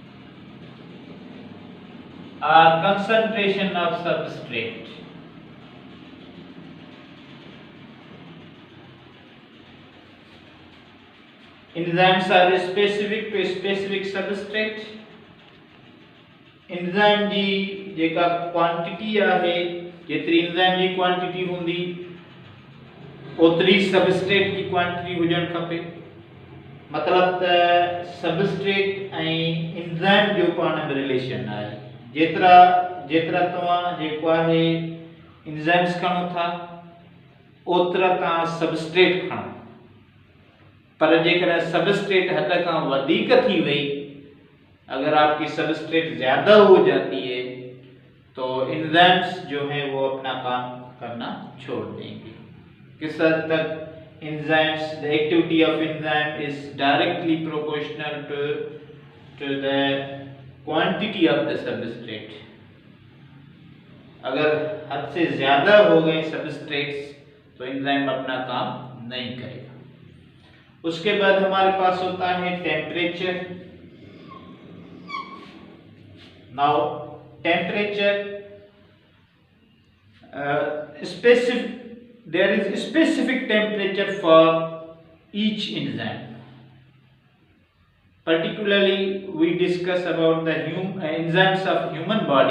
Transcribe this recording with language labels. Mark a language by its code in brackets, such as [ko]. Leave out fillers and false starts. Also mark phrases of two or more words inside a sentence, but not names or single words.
[en] Concentration of substrate. Enzymes are specific to specific substrate. [sd] enzyme जी जेका क्वांटिटी आहे, जेतरी enzyme जी क्वांटिटी हुंदी ओतरी सबस्ट्रेट की क्वांटिटी हुजण खपे। मतलब त सबस्ट्रेट ऐं एंजाइम जो पाण में रिलेशन आहे। जेतरा तव्हां जेको आहे एंजाइम्स खणो था ओतरा तव्हां सबस्ट्रेट खणो, पर जेकर सबस्ट्रेट हद खां वधीक थी वई, [hi] अगर आपकी सबस्ट्रेट ज्यादा हो जाती है तो एंजाइम्स जो है वो अपना काम करना छोड़ देंगे। किस हद तक [en] enzymes, the activity of enzyme is directly proportional to the quantity of the substrate. [hi] अगर हद से ज्यादा हो गए सबस्ट्रेट्स तो एंजाइम अपना काम नहीं करेगा। उसके बाद हमारे पास होता है टेम्परेचर। [en] now temperature specific, there is a specific temperature for each enzyme. Particularly we discuss about the enzymes of human body.